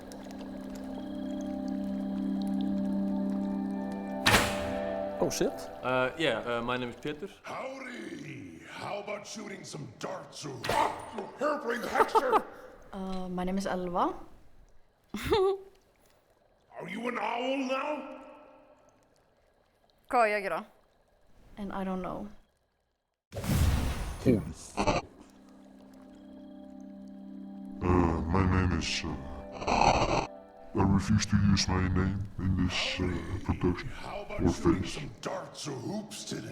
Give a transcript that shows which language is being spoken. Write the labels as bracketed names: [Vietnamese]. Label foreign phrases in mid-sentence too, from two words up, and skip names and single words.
[English] Oh shit. My name is Peter. Howdy! How about shooting some darts, you hairbrained huckster? My name is Elva. Are you an owl now? [Icelandic] Hvað á ég að gera? [English] And I don't know. Holy fuck. My name is, I refuse to use my name in this production. How about shooting some darts or hoops today?